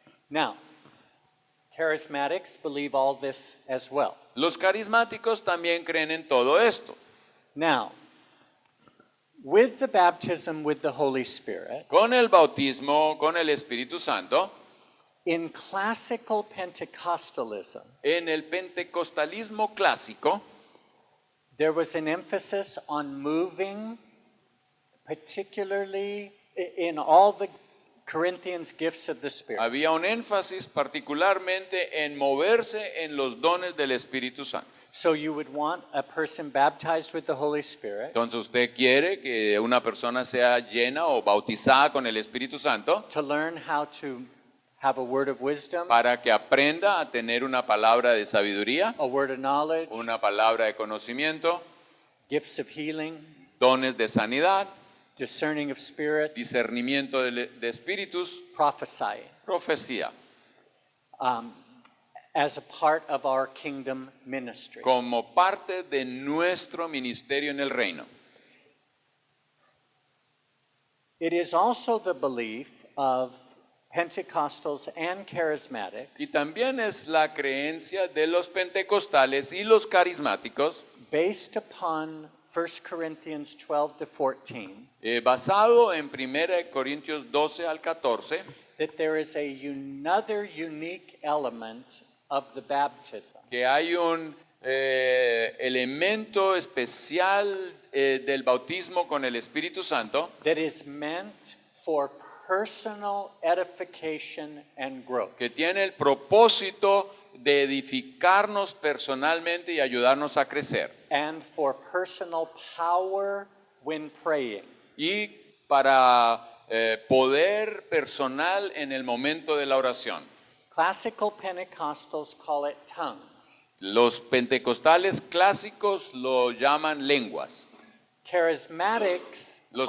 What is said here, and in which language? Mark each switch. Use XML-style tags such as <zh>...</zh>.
<en>Now, charismatics believe all this as well.</en> <es>Los carismáticos también creen en todo esto.</es> <en>Now, with the baptism with the Holy Spirit,</en> <es>Con el bautismo con el Espíritu Santo,</es> <en>in classical Pentecostalism,</en> <es>en el pentecostalismo clásico,</es> <en>there was an emphasis on moving, particularly in all the Corinthians gifts of the Spirit.</en> <es>había un énfasis particularmente en moverse en los dones del Espíritu Santo.</es> <en>So you would want a person baptized with the Holy Spirit</en> <es>Entonces usted quiere que una persona sea llena o bautizada con el Espíritu Santo</es> <en>to learn how to have a word of wisdom,</en> <es>para que aprenda a tener una palabra de sabiduría,</es> <en>a word of knowledge,</en> <es>una palabra de conocimiento,</es> <en>gifts of healing,</en> <es>dones de sanidad,</es> <en>discerning of spirit,</en> <es>discernimiento de espíritus,</es> <en>prophesying,</en> <es>profecía,</es> <en>as a part of our kingdom ministry.</en> <es>como parte de nuestro ministerio en el reino.</es> <en>It is also the belief of Pentecostals and charismatics,</en> <es>Y también es la creencia de los pentecostales y los carismáticos,</es> <en>based upon 1 Corinthians 12 to 14,</en> <es>basado en 1 Corintios 12 al 14,</es> <en>that there is another unique element of the baptism</en> <es>que hay un elemento especial del bautismo con el Espíritu Santo</es> <en>that is meant for personal edification and growth.</en> <es>que tiene el propósito de edificarnos personalmente y ayudarnos a crecer,</es> <en>And for personal power when praying.</en> <es>y para poder personal en el momento de la oración.</es> <en>Classical Pentecostals call it tongues.</en> <es>Los pentecostales clásicos lo llaman lenguas.</es> <en>Charismatics</en> <es>Los-</es>